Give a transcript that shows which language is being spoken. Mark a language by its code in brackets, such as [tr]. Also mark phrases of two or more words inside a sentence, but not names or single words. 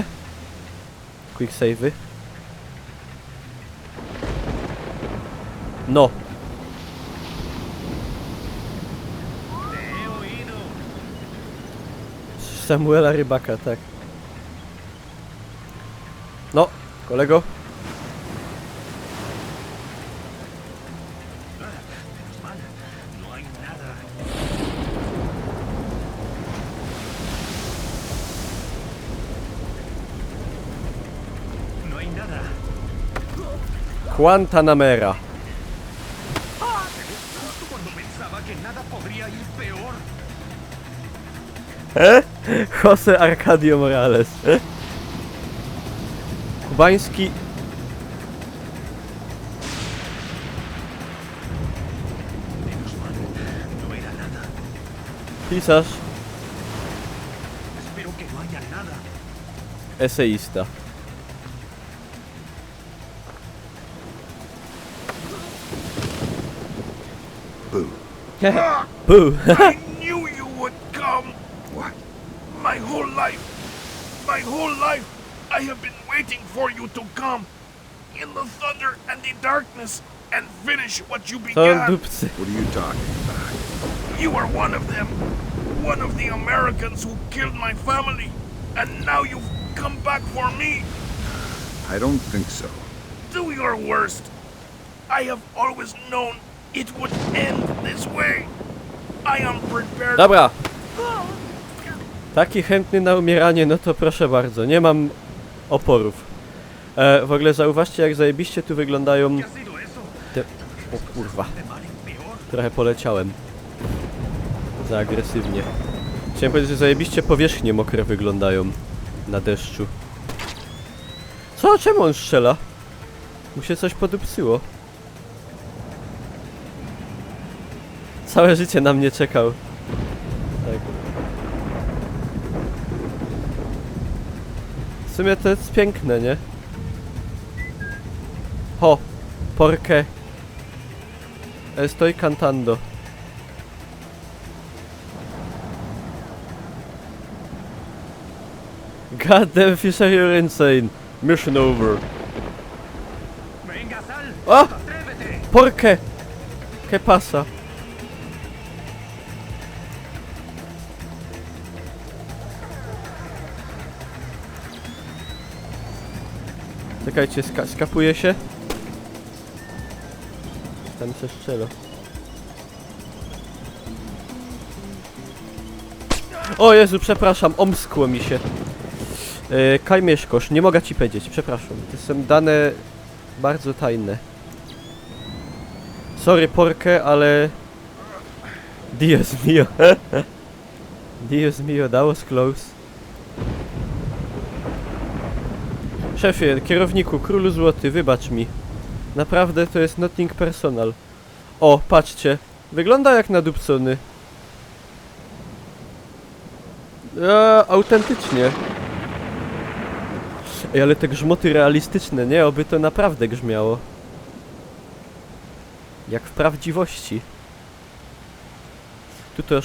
[pl] Quick save'y. No. Samuela Rybaka, tak. No, kolego. [es] No hay nada. No hay nada. Guantanamera. Justo cuando pensaba que nada podría ir peor. Jose Arcadio Morales. [pl] Kubański... Pisarz. Eseista. Boo. Boo. [en] I knew you would come. What? My whole life, I have been waiting for you to come. In the thunder and the darkness, and finish what you [pl] To [en] began. [pl] dupcy. [en] What are you talking about? You are one of them. One of the Americans who killed my family. And now you've come back for me. I don't think so. Do your worst. I have always known it would end this way. I am prepared. [pl] Dobra. Taki chętny na umieranie, no to proszę bardzo, nie mam oporów. W ogóle zauważcie, jak zajebiście tu wyglądają te... O kurwa. Trochę poleciałem. Za agresywnie. Chciałem powiedzieć, że zajebiście powierzchnie mokre wyglądają na deszczu. Co? Czemu on strzela? Mu się coś podupsyło. Całe życie na mnie czekał. Tak. W sumie to jest piękne, nie? [es] Ho! Porque estoy cantando. [en] God damn Fisher, you're insane. Mission over. O! [es] Porque? ¿Qué pasa? [pl] Czekajcie, skapuje się? Tam się strzela. O Jezu, przepraszam, omskło mi się. Kajmieszkosz, nie mogę ci powiedzieć, przepraszam. To są dane bardzo tajne. Sorry, Porkę, ale... [es] Dios mio. Dios mio, [en] that was close. [pl] Szefie, kierowniku, królu złoty, wybacz mi. Naprawdę to jest [en] nothing personal. [pl] O, patrzcie. Wygląda jak nadupcony. Autentycznie. Ej, ale te grzmoty realistyczne, nie? Oby to naprawdę grzmiało. Jak w prawdziwości. Tu też...